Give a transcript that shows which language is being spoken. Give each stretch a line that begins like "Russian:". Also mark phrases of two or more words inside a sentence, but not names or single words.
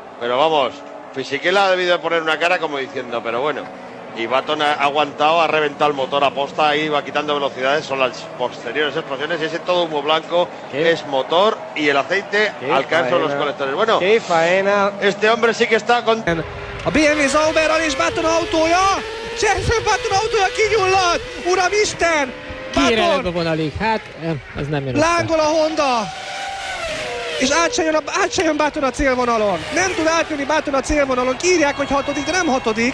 Spanish: Pero vamos, Fisichella ha debido de poner una cara como diciendo, pero bueno. Y Button ha aguantado, ha reventado el motor a posta, ahí va quitando velocidades, son las posteriores explosiones y ese todo humo blanco es motor y el aceite alcanza los colectores. Bueno, qué faena. Este hombre sí que está con...
Hungarian: A BMW Sauber is Button autója, Jenson Button autója kigyulladt, uramisten! Kiír előbb a vonalig. Hát, ez nem jön össze. Lángol a Honda! És át se jön Button a célvonalon. Nem tud átjönni Button a célvonalon. Kiírják, hogy hatodik, de nem hatodik.